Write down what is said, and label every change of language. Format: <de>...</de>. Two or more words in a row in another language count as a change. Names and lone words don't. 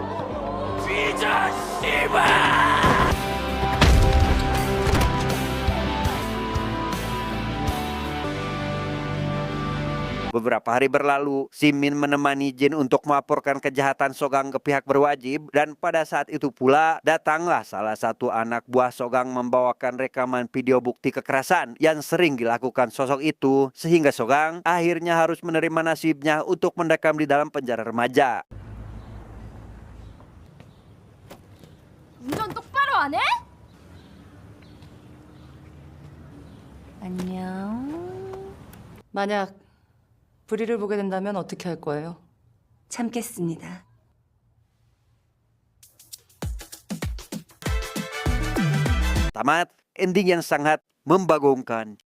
<id>beberapa hari berlalu, Min menemani Jin untuk melaporkan kejahatan Sogang ke pihak berwajib, dan pada saat itu pula datanglah salah satu anak buah Sogang membawakan rekaman video bukti kekerasan yang sering dilakukan sosok itu, sehingga Sogang akhirnya harus menerima nasibnya untuk mendekam di dalam penjara remaja.</id> <ko>운전 똑바로 안 해? 안녕. 만약 불의를 보게 된다면 어떻게 할 거예요? 참겠습니다.</ko> <id>Tamat, ending yang sangat membagongkan.</id>